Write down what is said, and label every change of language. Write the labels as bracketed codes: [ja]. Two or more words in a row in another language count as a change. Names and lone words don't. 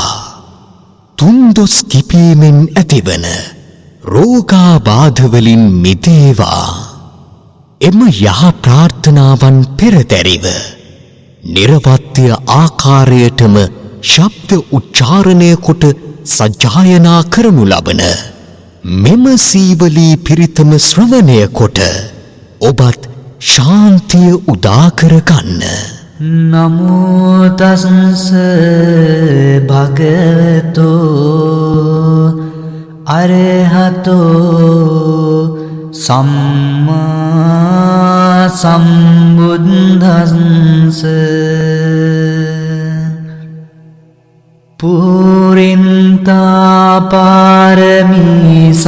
[si] තුන්දොස් කිපීමෙන් ඇතිවන රෝගාබාධ වලින් මිදේවා එම යහ ප්‍රාර්ථනාවන් පෙරදැරිව නිර්වත්‍ය ආකාරයටම ශබ්ද උච්චාරණය කොට සජ්ජායනා කරනු ලබන මෙම සීවලී පිරිතම ශ්‍රවණය කොට ඔබත් ශාන්තිය උදා කරගන්න. [pi] නමෝ තස්ස භගවතෝ අරහතෝ සම්මා සම්බුද්දස්ස පුරින්තා පාරමී